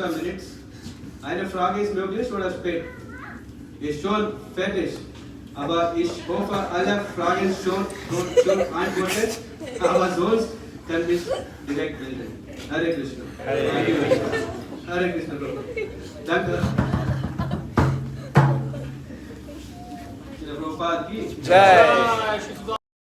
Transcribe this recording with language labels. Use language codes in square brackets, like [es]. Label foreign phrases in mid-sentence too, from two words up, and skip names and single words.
[de] 6. Eine Frage ist möglich oder spät? Ist schon fertig. Aber ich hoffe, alle Fragen schon beantwortet. Aber sonst kann ich direkt melden. [sa] Hare Krishna. Hare Krishna. Hare Krishna, Prabhu. [de] Danke. [hi] Prabhupada ki Jai.